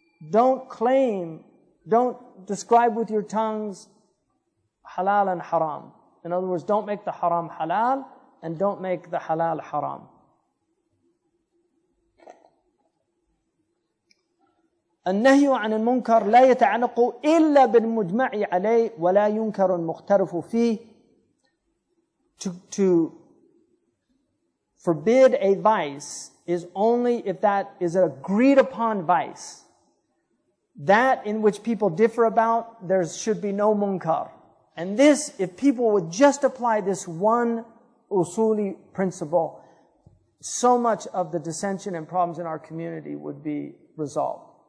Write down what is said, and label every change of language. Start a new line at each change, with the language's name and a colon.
English: Don't claim, don't describe with your tongues halal and haram. In other words, don't make the haram halal and don't make the halal haram.
Arabic: النهي عن المنكر لا يتعلق إلا بالمجمع عليه ولا ينكر المختلف فيه.
English: To forbid a vice is only if that is an agreed upon vice. That in which people differ about, there should be no munkar. And this, if people would just apply this one usuli principle, so much of the dissension and problems in our community would be resolved.